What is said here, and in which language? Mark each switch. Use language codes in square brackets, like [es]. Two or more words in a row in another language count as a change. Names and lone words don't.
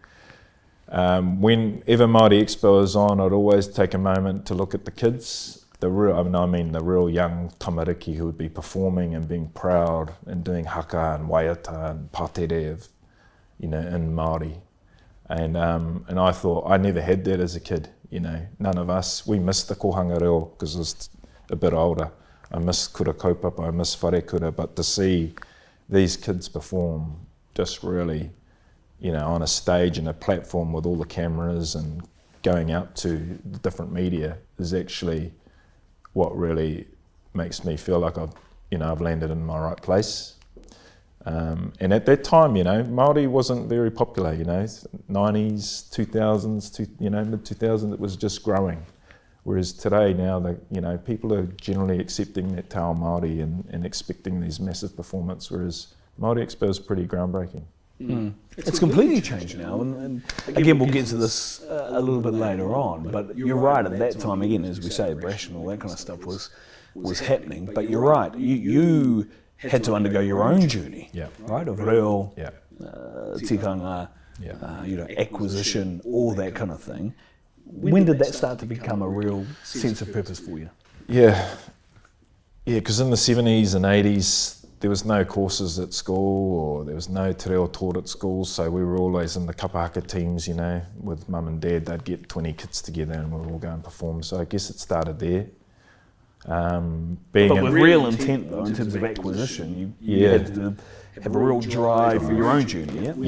[en] Whenever Māori Expo is on, I'd always take a moment to look at the kids. The real young tamariki who would be performing and being proud and doing haka and waiata and patere, you know, in Māori. And I thought, I never had that as a kid, you know. None of us, we missed the [mi] kohanga reo [en] because I was a bit older. I miss [mi] kura kaupapa, [en] I miss [mi] whare kura, [en] but to see these kids perform just really, you know, on a stage and a platform with all the cameras and going out to the different media is actually what really makes me feel like I've landed in my right place. And at that time, you know, Māori wasn't very popular, you know, 90s, 2000s, mid 2000s, it was just growing. Whereas today now, you know, people are generally accepting that [mi] te ao Māori [en] and expecting these massive performance, whereas Māori Expo is pretty groundbreaking. It's completely changed now, and again we'll get to this a little bit later on, but you're right, at that time, again, as we say, Brash and all that kind of stuff was happening, but you're right, you had to undergo your own journey, right, of [mi] reo, tikanga, [en] you know, acquisition, all that kind of thing. When did that start to become a real sense of purpose for you? Yeah, because in the 70s and 80s, there was no courses at school, or there was no [mi] te reo [en] taught at school, so we were always in the kapahaka teams, you know, with mum and dad. They'd get 20 kids together and we'd all go and perform. So I guess it started there. Being But with real intent, though, in terms of acquisition, you had to have a real drive for your own journey, yeah?